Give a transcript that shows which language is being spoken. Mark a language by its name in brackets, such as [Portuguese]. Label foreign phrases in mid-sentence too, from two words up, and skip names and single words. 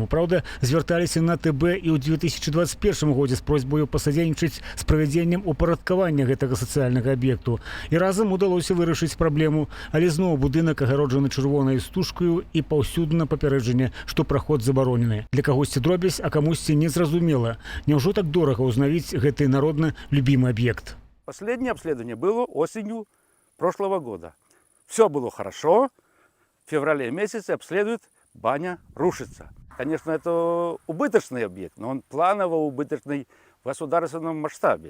[Belarusian] Праўда, звярталіся на ТБ і ў 2021 годзе з просьбаю пасадзейнічаць з правядзеннем упарадкавання гэтага сацыяльнага аб'екту. І разам удалося вырашыць праблему, але зноў будынак агароджаны чырвонай стужкаю і паўсюдна папярэджанне, што праход забаронены. Для кагосьці дробязь, а камусьці незразумела. [Russian] Няўжо так дорого узнавить гэты народно любимый объект? Последнее обследование было осенью прошлого года. Все было хорошо. В феврале месяце обследуют, баня рушится. Конечно, это убыточный объект, но он планово убыточный в государственном масштабе.